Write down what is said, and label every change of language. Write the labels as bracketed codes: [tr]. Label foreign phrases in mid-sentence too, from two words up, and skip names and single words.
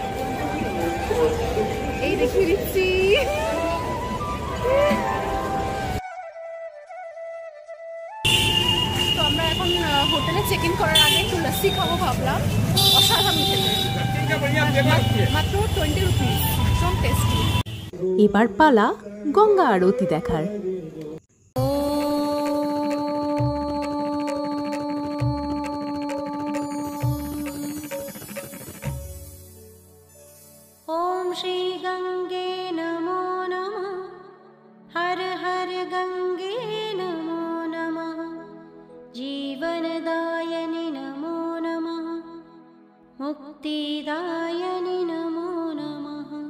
[bn] এই দেখিয়ে দিচ্ছি, তো আমরা এখন হোটেলে [en] check in [bn] করার আগে একটু লস্যি খাবো ভাবলাম। অসাধারণ খেতে, মাত্র 20 রুপিস, ভীষণ টেস্টি। এবার পালা গঙ্গা আরতি দেখার। [sa] ओम श्री गंगे नमो नमः, हर हर गंगे नमो नमः, जीवनदायिनि नमो नमः, मुक्तिदायिनि नमो नमः।